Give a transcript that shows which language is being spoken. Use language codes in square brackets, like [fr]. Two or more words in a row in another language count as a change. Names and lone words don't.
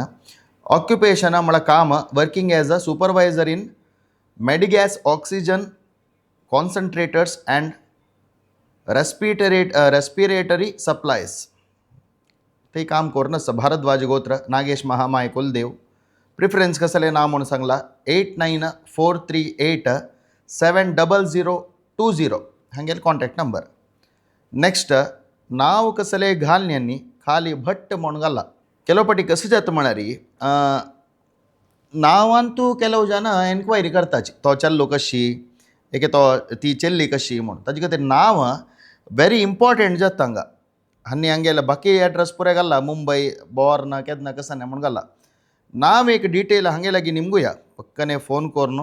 [kok] ऑक्युपेशन म्हळ्यार काम [en] working as a supervisor in Medigas oxygen concentrators and respiratory supplies [kok] ते काम करून भारद्वाज गोत्र नागेश महामाय कुलदेव प्रिफरेन्स कसले नाव म्हणून सांगला 8943870020 हांगे [en] contact number. [kok] नेक्स्ट नाव कसले घालन्यांनी खाली भट्ट म्हणून घाला [kn] ಕೆಲವು ಪಟ್ಟಿ ಕಸಿ [kok] जाता म्हळ्यारी नांवांतू ಕೆಲವು जन एन्क्वायरी करताची तो चल्लो कशी एक तो ती चेल्ली कशी म्हणून ताजे खातीर नांव [en] very important [kok] जाता हांगा. आनी हांगेले बाकी एड्रेस पुरे घाला मुंबई बॉर्न केदना कसाने म्हणून घाला नाव एक डिटेल हांगे लागीं निमगुया पक्कने फोन करून.